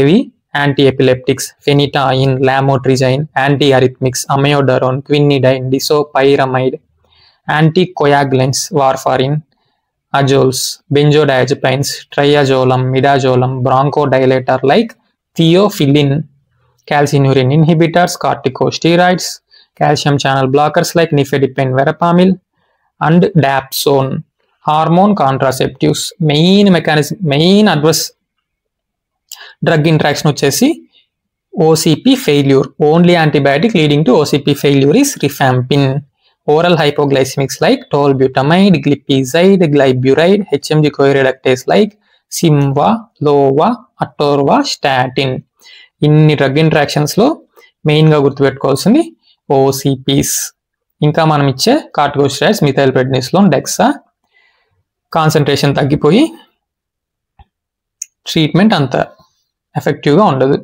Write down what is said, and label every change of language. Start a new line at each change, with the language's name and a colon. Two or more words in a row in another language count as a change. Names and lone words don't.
English: ఏవేవి? anti epileptics, phenytoin, lamotrigine, anti arrhythmics, amiodarone, quinidine, disopyramide, anti coagulants, warfarin, azoles, benzodiazepines, triazolam, midazolam, bronchodilator like theophylline, calcineurin inhibitors, corticosteroids, calcium channel blockers like nifedipine, verapamil, and dapsone, hormone contraceptives. Main adverse drug interaction వచ్చేసి OCP failure. Only antibiotic leading to OCP failure is rifampin. Oral hypoglycemics like tolbutamide, glipizide, glyburide, HMG coreductase like Simva, Lova, Atorvastatin.
Telugu: ఇన్ని
English: drug interactionslo
Telugu: మెయిన్గా గుర్తుపెట్టుకోవాల్సింది ఓసిపీస్. ఇంకా మనం ఇచ్చే
English: corticosteroids, methyl prednisolone, dexa.
Telugu: కాన్సన్ట్రేషన్ తగ్గిపోయి ట్రీట్మెంట్ అంత ఎఫెక్టివ్గా ఉండదు.